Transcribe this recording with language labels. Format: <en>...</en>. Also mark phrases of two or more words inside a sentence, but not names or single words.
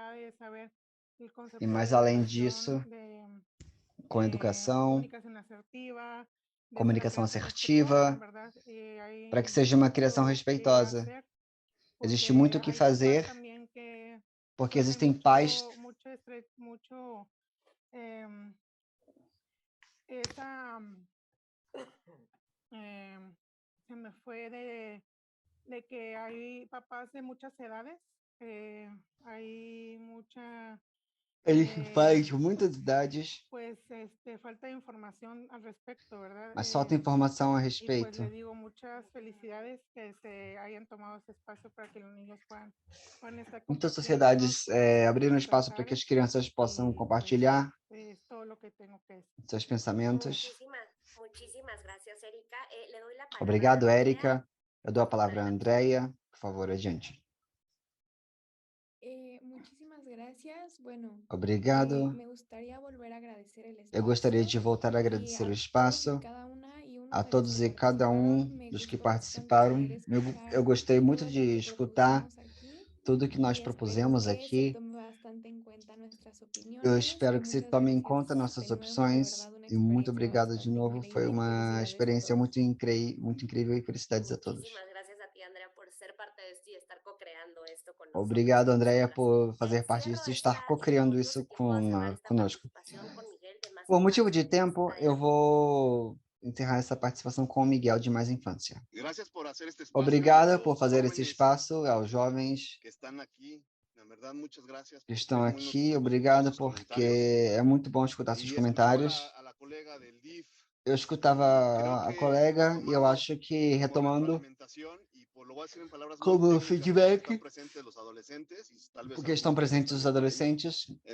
<pt>E mais além disso, com educação, comunicação assertiva, para que seja uma criação respeitosa. Existe muito o que fazer, porque existem pais</pt> <es>se me fue de que hay papás de muchas edades, hay mucha</es> <pt>pais de muitas idades,</pt> <es>pues falta de información al respecto, ¿verdad?</es> <pt>mas falta informação a</pt> <es>Y pues</es> <pt>respeito.</pt> <es>le digo muchas felicidades que se hayan tomado</es> <pt>esse espaço</pt> <es>para que los niños puedan estar</es> <pt>Muitas</pt> <es>compartiendo</es> <pt>sociedades abriram espaço para que as crianças possam compartilhar</pt> <es>es todo lo que tengo que decir.</es> <pt>seus pensamentos.</pt> <es>Muchísimas gracias, Erika. Le doy la palabra</es> <pt>Obrigado,</pt> <es>a</es> <pt>Érica. Eu dou a palavra a Andrea. Por favor, adiante.</pt> <es>Muchísimas gracias. Bueno,</es> <pt>Obrigado.</pt> <es>me gustaría volver a agradecer el</es> <pt>Eu gostaria de</pt> <es>espacio</es> <pt>voltar a</pt> <es>y</es> <pt>agradecer o</pt> <es>a</es> <pt>espaço,</pt> <es>cada una y uno</es> <pt>a</pt> <es>de los</es> <pt>todos</pt> <es>que</es> <pt>e cada um</pt> <es>participaron. Me</es> <pt>dos que</pt> <es>gustó bastante</es> <pt>participaram.</pt> <es>poder</es> <pt>Eu</pt> <es>escuchar</es> <pt>gostei muito</pt> <es>todo lo</es> <pt>de</pt> <es>que</es> <pt>escutar</pt> <es>propusimos aquí</es> <pt>tudo que nós</pt> <es>y espero</es> <pt>propusemos</pt> <es>que se</es> <pt>aqui.</pt> <es>tome bastante en cuenta nuestras</es> <pt>Eu</pt> <es>opiniones</es> <pt>espero</pt> <es>y</es> <pt>que se</pt> <es>muchas</es> <pt>tome em</pt> <es>gracias</es> <pt>conta</pt> <es>de</es> <pt>nossas</pt> <es>nuevo, de</es> <pt>opções.</pt> <es>verdad una</es> <pt>E muito</pt> <es>experiencia</es> <pt>obrigado de</pt> <es>bastante</es> <pt>novo. Foi</pt> <es>increíble y</es> <pt>uma</pt> <es>felicidades a</es> <pt>experiência</pt> <es>todos.</es> <pt>muito incrível e felicidades a todos.</pt> <es>Muchísimas gracias a ti, Andrea, por ser parte de esto y estar co-creando esto con nosotros.</es> <pt>Obrigado,</pt> <es>con</es> <pt>Andrea,</pt> <es>nosotras.</es> <pt>por fazer parte</pt> <es>Cierro</es> <pt>disso e estar co-criando isso</pt> <es>que puedo cerrar esta</es> <pt>conosco.</pt> <es>participación con Miguel de Más</es> <pt>Por motivo</pt> <es>Infancia.</es> <pt>de tempo, eu vou encerrar essa participação com o Miguel de Mais Infância. Obrigado por fazer esse espaço aos jovens que estão aqui. Obrigado, porque é muito bom escutar seus comentários. Eu escutava a colega e eu acho que, retomando, como feedback, porque estão presentes os adolescentes.</pt>